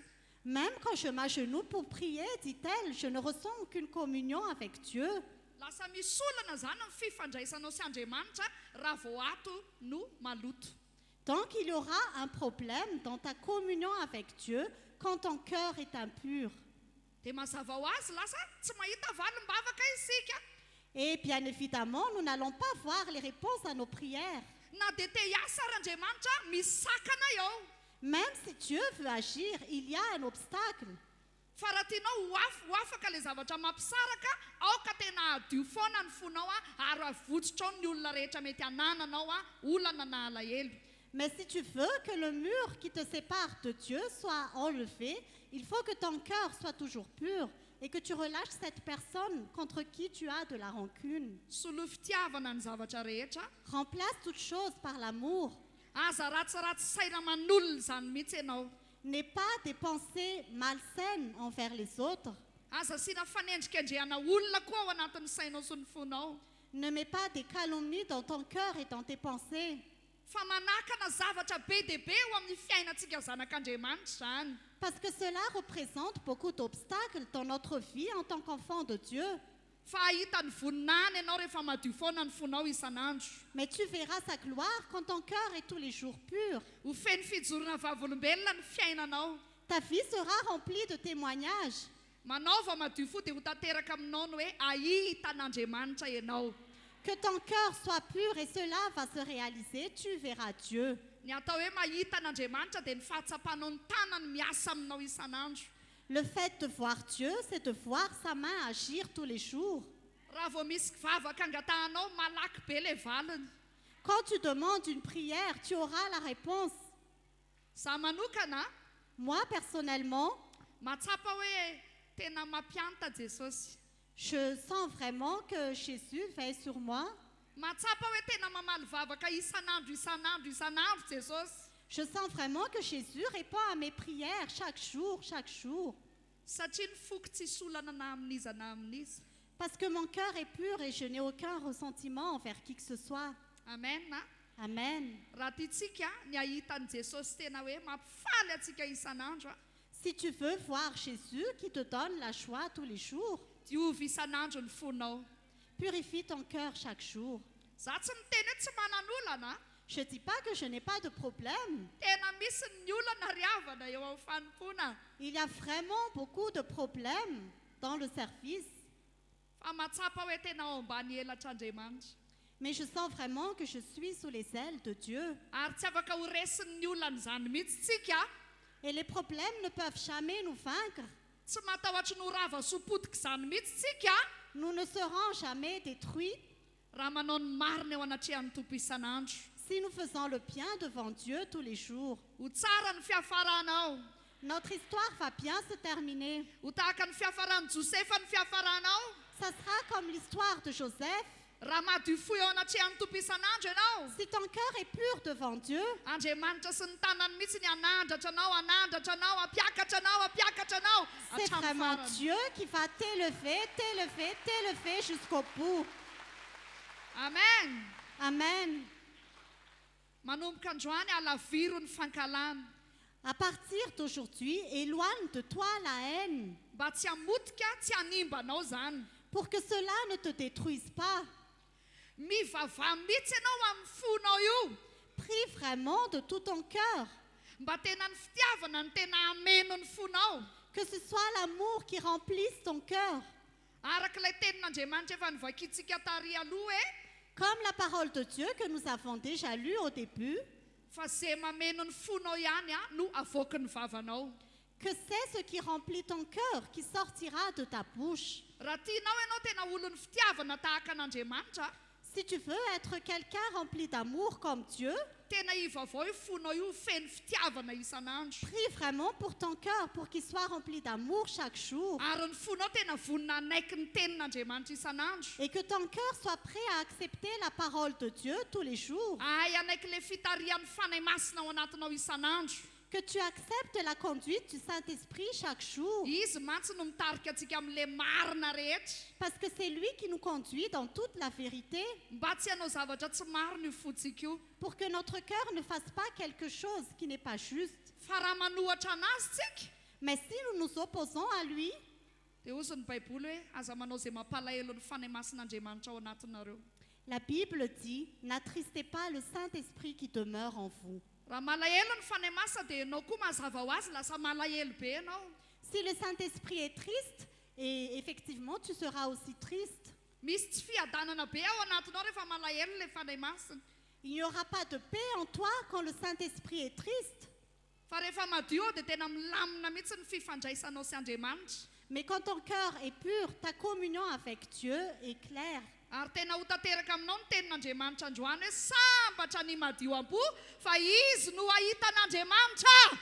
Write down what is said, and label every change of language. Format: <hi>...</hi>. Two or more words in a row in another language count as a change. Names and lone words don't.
<fr>Même quand je m'agenouille pour prier, dit-elle, je ne ressens aucune communion avec Dieu.</fr> <mg>Lasa misy olana zany ny fifandraisanao sy Andriamanitra raha vao ato no maloto.</mg> <fr>Donc il y aura un problème dans ta communion avec Dieu quand ton cœur est impur.</fr> <mg>Dia mazava ho azy lasa tsy mahita valim-bavaka isika.</mg> <fr>Et bien évidemment, nous n'allons pas voir les réponses à nos prières.</fr> <mg>Na dia te hiasa ary Andriamanitra misy sakana eo.</mg> <fr>Même si Dieu veut agir, il y a un obstacle.</fr> <mg>Fa raha tianao ho afaka ilay zavatra mampisaraka ao ka tena adio foana ny fonao ary avotsitra ao ny olona rehetra mety hanananao olana na alahelo.</mg> <fr>Mais si tu veux que le mur qui te sépare de Dieu soit enlevé, il faut que ton cœur soit toujours pur et que tu relâches cette personne contre qui tu as de la rancune.</fr> <mg>Solo fitiavana ny zavatra rehetra.</mg> <fr>Remplace toute chose par l'amour.</fr> <mg>Aza ratsiratsy saina manolona izany mihitsy ianao.</mg> <fr>N'aie pas des pensées malsaines envers les autres.</fr> <mg>Aza asiana fanendrikendrehana olona koa ao anatin'ny sainao sy ny fonao.</mg> <fr>Ne mets pas des calomnies dans ton cœur et dans tes pensées.</fr> <mg>Fa manakana zavatra be dia be eo amin'ny fiainantsika zanak'Andriamanitra izany.</mg> <fr>Parce que cela représente beaucoup d'obstacles dans notre vie en tant qu'enfant de Dieu.</fr> <mg>Fa ahita ny voninany ianao rehefa madio foana ny fonao isan'andro.</mg> <fr>Mais tu verras sa gloire quand ton cœur est tous les jours pur.</fr> <mg>Ho feno fijorona vavolombelona ny fiainanao.</mg> <fr>Ta vie sera remplie de témoignages.</fr> <mg>Manao vao madio fo dia ho tanteraka aminao ny hoe ahita an'Andriamanitra ianao.</mg> <fr>Que ton cœur soit pur et cela va se réaliser, tu verras Dieu.</fr> <mg>Ny atao hoe mahita an'Andriamanitra dia ny fahatsapanao ny tanany miasa aminao isan'andro.</mg> <fr>Le fait de voir Dieu, c'est de voir sa main agir tous les jours.</fr> <mg>Raha vao misy vavaka angatahanao malaky be ilay valiny.</mg> <fr>Quand tu demandes une prière, tu auras la réponse.</fr> <mg>Za manokana</mg> <fr>Moi, personnellement,</fr> <mg>matsapa hoe tena mampianta Jesosy.</mg> <fr>je sens vraiment que Jésus veille sur moi.</fr> <mg>Matsapa hoe tena mamaly vavaka isan'andro Jesosy.</mg> <fr>Je sens vraiment que Jésus répond à mes prières chaque jour, chaque jour.</fr> <mg>Satria ny foko tsisy olana na amin'iza na amin'iza.</mg> <fr>Parce que mon cœur est pur et je n'ai aucun ressentiment envers qui que ce soit.</fr> <mg>Amen na.</mg> <fr>Amen.</fr> <mg>Raha tiantsika ny ahita an' Jesosy tena hoe mampifaly antsika isan'andro.</mg> <fr>Si tu veux voir Jésus qui te donne la joie tous les jours,</fr> <mg>Diovy isan'andro ny fonao.</mg> <fr>purifie ton cœur chaque jour.</fr> <mg>Za tsy miteny hoe tsy manan'olana.</mg> <fr>Je ne dis pas que je n'ai pas de problème.</fr> <mg>Tena misy ny olana ry havana eo amin'ny fanompona.</mg> <fr>Il y a vraiment beaucoup de problèmes dans le service.</fr> <mg>Fa matsapa hoe tena ao ambany elatr'Andriamanitra.</mg> <fr>Mais je sens vraiment que je suis sous les ailes de Dieu.</fr> <mg>Ary tsy afaka ho resin'ny olana izany mihitsy tsika.</mg> <fr>Et les problèmes ne peuvent jamais nous vaincre.</fr> <mg>Tsy matahotra ny ho rava sopotika izany mihitsy tsika.</mg> <fr>Nous ne serons jamais détruits</fr> <mg>Raha manao ny marina eo anatrehan'ny Tompo isan'andro.</mg> <fr>si nous faisons le bien devant Dieu tous les jours.</fr> <mg>Ho tsara ny fiafaranao.</mg> <fr>Notre histoire va bien se terminer.</fr> <mg>Ho tahaka ny fiafaran'i Josefa ny fiafaranao.</mg> <fr>Ça sera comme l'histoire de Joseph.</fr> <mg>Raha madio fo eo anatrehan'ny Tompo isan'andro ianao.</mg> <fr>Si ton cœur est pur devant Dieu,</fr> <mg>Andriamanitra sy ny tanany mihitsy ny anandratra anao, ampiakatra anao.</mg> <fr>c'est</fr> <mg>Hatramin'ny</mg> <fr>vraiment</fr> <mg>farany.</mg> <fr>Dieu qui va t'élever jusqu'au bout.</fr> <mg>Amen.</mg> <fr>Amen.</fr> <mg>Manomboka androany alaviro ny fankalana.</mg> <fr>À partir d'aujourd'hui, éloigne de toi la haine</fr> <mg>Mba tsy hamotika, tsy hanimba anao zany.</mg> <fr>pour que cela ne te détruise pas.</fr> <mg>Mivavaha mihitsy ianao amin'ny fonao io.</mg> <fr>Prie vraiment de tout ton cœur.</fr> <mg>Mba tena ny fitiavana ny tena ameno ny fonao.</mg> <fr>Que ce soit l'amour qui remplisse ton cœur.</fr> <mg>Arak'ilay tenin'Andriamanitra efa nivakintsika tary aloha</mg> <fr>Comme la parole de Dieu que nous avons déjà lue au début,</fr> <mg>fa zay mameno ny fonao ihany no avoaky ny vavanao.</mg> <fr>que c'est ce qui remplit ton cœur qui sortira de ta bouche.</fr> <mg>raha tianao ianao tena olon'ny fitiavana tahaka an'Andriamanitra,</mg> <fr>Si tu veux être quelqu'un rempli d'amour comme Dieu,</fr> <mg>tena ivavao io fonao io feno fitiavana isan'andro.</mg> <fr>prie vraiment pour ton cœur pour qu'il soit rempli d'amour chaque jour</fr> <mg>Ary ny fonao tena vonina anaiky ny tenin'Andriamanitra isan'andro.</mg> <fr>et que ton cœur soit prêt à accepter la parole de Dieu tous les jours.</fr> <mg>Ay anaiky le fitarian'ny fanahy masina ao anatinao isan'andro.</mg> <fr>Que tu acceptes la conduite du Saint-Esprit chaque jour</fr> <mg>Izy mantsy no mitarika antsika amin'le marina rehetra.</mg> <fr>parce que c'est lui qui nous conduit dans toute la vérité</fr> <mg>Mba tsy hanao zavatra tsy marina io fotsika io.</mg> <fr>pour que notre cœur ne fasse pas quelque chose qui n'est pas juste.</fr> <mg>Fa raha manohatra anazy tsika,</mg> <fr>Mais si nous nous opposons à lui,</fr> <mg>dia hozy ny baiboly hoe aza manao izay mampalahelo ny fanahy masin'Andriamanitra ao anatinareo.</mg> <fr>la Bible dit, n'attristez pas le Saint-Esprit qui demeure en vous.</fr> <mg>Raha malahelo ny fanahy masina dia ianao koa mazava ho azy lasa malahelo be ianao.</mg> <fr>Si le Saint-Esprit est triste, et effectivement tu seras aussi triste.</fr> <mg>Misy tsy fiadanana be ao anatinao rehefa malahelo le fanahy masina.</mg> <fr>Il n'y aura pas de paix en toi quand le Saint-Esprit est triste.</fr> <mg>Fa rehefa madio dia tena milamina mihitsy ny fifandraisanao sy Andriamanitra.</mg> <fr>Mais quand ton cœur est pur, ta communion avec Dieu est claire.</fr> <mg>Ary tena ho tanteraka aminao ny tenin'Andriamanitra androany hoe sambatra ny madio am-po fa izy no ahitan'Andriamanitra.</mg>